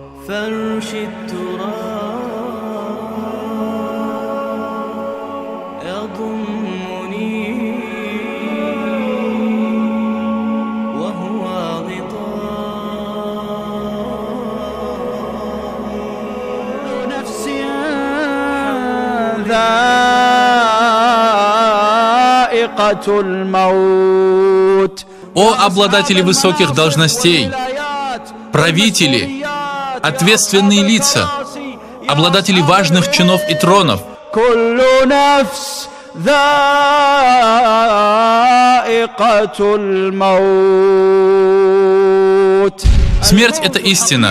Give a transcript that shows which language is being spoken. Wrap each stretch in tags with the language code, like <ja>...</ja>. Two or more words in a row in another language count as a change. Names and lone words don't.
<ar>فرش التراب يضمني وهو غطاء نفس ذائقة الموت.</ar> <ru>О обладатели высоких должностей, правители, ответственные лица, обладатели важных чинов и тронов. Смерть — это истина.</ru>